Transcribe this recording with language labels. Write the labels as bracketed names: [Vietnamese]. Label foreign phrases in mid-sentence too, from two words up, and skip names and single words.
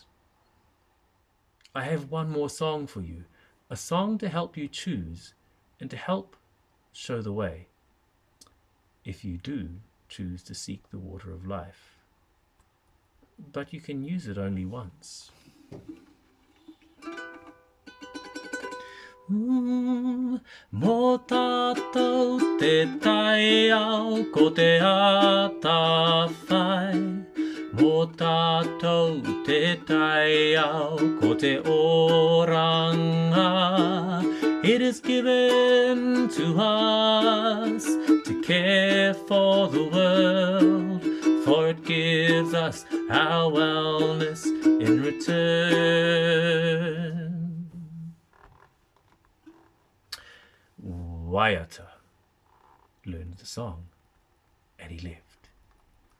[English] I have one more song for you, a song to help you choose and to help show the way, if you do choose to seek the water of life. But you can use it only once. [Māori] Mō tātou te tai ao ko te ātawhai. Mō tātou te tai ao ko te oranga. [English] It is given to us to care for the world, for it gives us our wellness in return. Waiata learned the song, and he left.